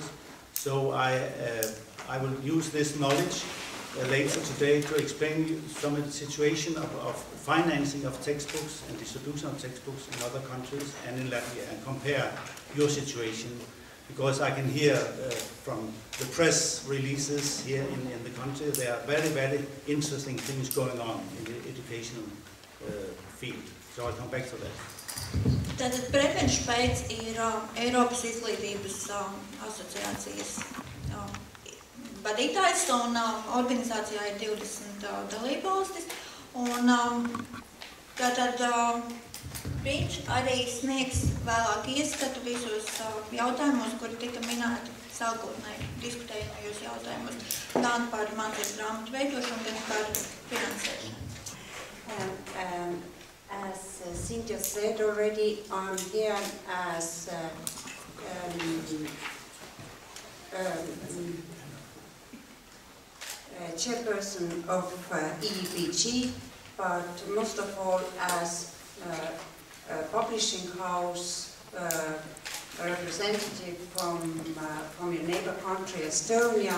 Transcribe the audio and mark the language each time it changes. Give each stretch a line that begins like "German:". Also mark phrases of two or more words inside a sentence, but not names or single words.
English: So I will use this knowledge later today to explain some of the situation of financing of textbooks and distribution of textbooks in other countries and in Latvia, and compare your situation, because I can hear from the press releases here in the country, there are very, very interesting things going on in the educational field. So I'll come back to that.
Latvian: Tātad Prevenšpēc ir Eiropas izglītības asociācijas vadītājs, un organizācijā ir 20 dalībvalstis. Un tātad viņš arī sniegs vēlāk ieskatu visos jautājumos, kuri tika minēti sākotnēji diskutējumajos jautājumos, gan par mācību grāmatu veidošanu, gan par finansēšanu.
English: As Cynthia said already, I'm here as chairperson of EEPG, but most of all as a publishing house representative from your neighbor country, Estonia.